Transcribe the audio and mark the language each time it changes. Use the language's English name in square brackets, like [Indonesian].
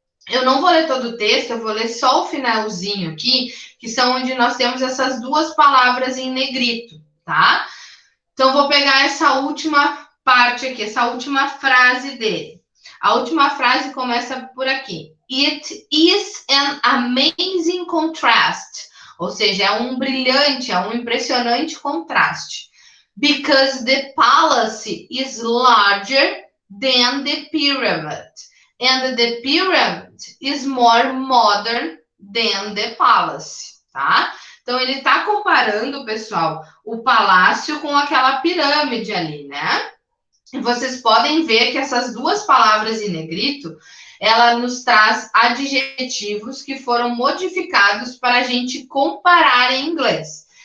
[Portuguese] Eu não vou ler todo o texto, eu vou ler só o finalzinho aqui, que são onde nós temos essas duas palavras em negrito, tá? Então, vou pegar essa última parte aqui, essa última frase dele. A última frase começa por aqui. [English] It is an amazing contrast. [Portuguese] Ou seja, é um brilhante, é um impressionante contraste. [English] Because the palace is larger than the pyramid. And the pyramid is more modern than the palace. [Portuguese] Tá? Então, ele está comparando, pessoal, o palácio com aquela pirâmide ali, né? E vocês podem ver que essas duas palavras em negrito, ela nos traz adjetivos que foram modificados para a gente comparar em inglês.